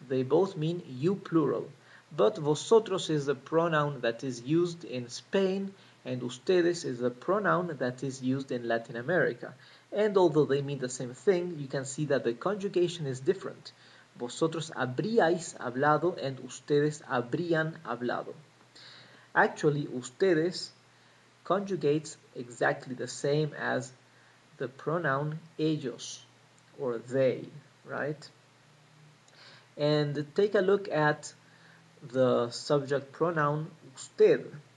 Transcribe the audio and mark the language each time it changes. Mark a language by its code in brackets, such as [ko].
[en] They both mean you plural. But vosotros is the pronoun that is used in Spain, and ustedes is the pronoun that is used in Latin America. And although they mean the same thing, you can see that the conjugation is different. [es] Vosotros habríais hablado [en] and [es] ustedes habrían hablado. [en] Actually, ustedes conjugates exactly the same as the pronoun ellos or they, right? And take a look at the subject pronoun usted.